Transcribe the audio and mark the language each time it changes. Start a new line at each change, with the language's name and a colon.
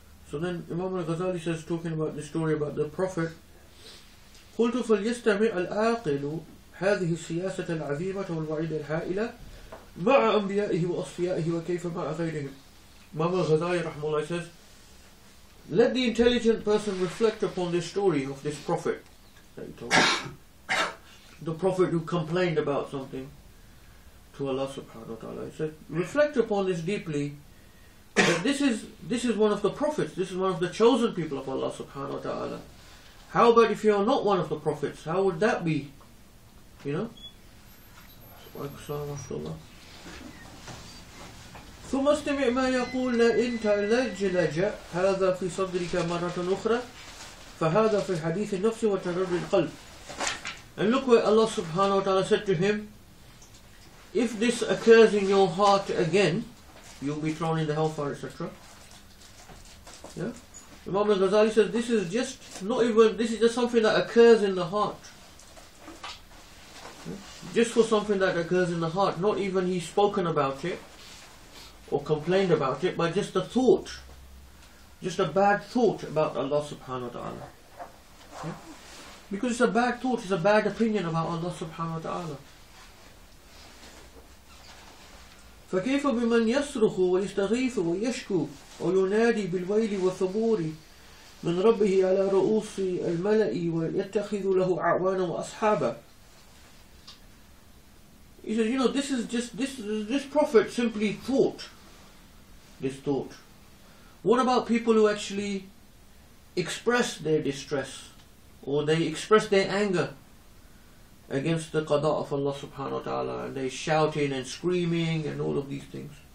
English: So then Imam al-Ghazali says, talking about the story about the Prophet,
Arabic: قلت فليستمع العاقل هذه السياسة العظيمة والوعيد الهائلة مع أنبيائه وأصفيائه وكيف مع غيرهم.
English: Imam al-Ghazali rahmahullah says, let the intelligent person reflect upon this story of this Prophet that he told. The Prophet who complained about something to Allah subhanahu wa ta'ala. He said, reflect upon this deeply that this is one of the prophets, this is one of the chosen people of Allah subhanahu wa ta'ala. How about if you are not one of the prophets? How would that be? You know?
Arabic: ثم استمع ما يقول لئن تلجلج هذا في صدرك مرة أخرى فهذا في حديث النفس وتردد القلب.
English: And look where Allah subhanahu wa ta'ala said to him, if this occurs in your heart again, you'll be thrown in the hellfire, etc. Yeah? Imam al-Ghazali says this is just something that occurs in the heart. Yeah? Just for something that occurs in the heart, not even he's spoken about it or complained about it, but just a thought, just a bad thought about Allah subhanahu wa ta'ala. Yeah? Because it's a bad thought, it's a bad opinion about Allah subhanahu wa ta'ala.
Arabic: فكيف بمن يصرخ ويستغيث ويشكو وينادي بالويل والثبور من ربه على رؤوس الملأ ويتخذ له أعوانا وأصحابا.
English: He says, you know, this prophet simply thought this thought. What about people who actually express their distress or they express their anger against the qada of Allah subhanahu wa ta'ala, and they shouting and screaming and all of these things?